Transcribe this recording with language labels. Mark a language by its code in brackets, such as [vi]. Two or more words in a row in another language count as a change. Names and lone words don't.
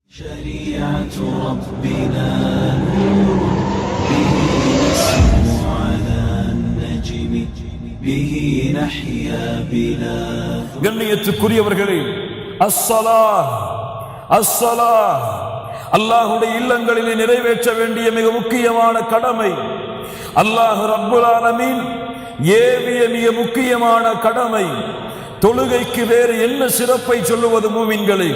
[ar] شريعة ربنا نور به نسمو على النجم به نحيا بلا [ta] கண்ணியத்துக்குரியவர்களே, [ar] الصلاة الصلاة [ta] அல்லாஹ்வுடைய இல்லங்களிலே நிறைவேற்ற வேண்டிய மிக முக்கியமான கடமை. அல்லாஹ் [ar] رب العالمين [ta] ஏவிய மிக முக்கியமான கடமை. தொழுகைக்கு வேறு என்ன சிறப்பை சொல்லுவது மூமின்களே?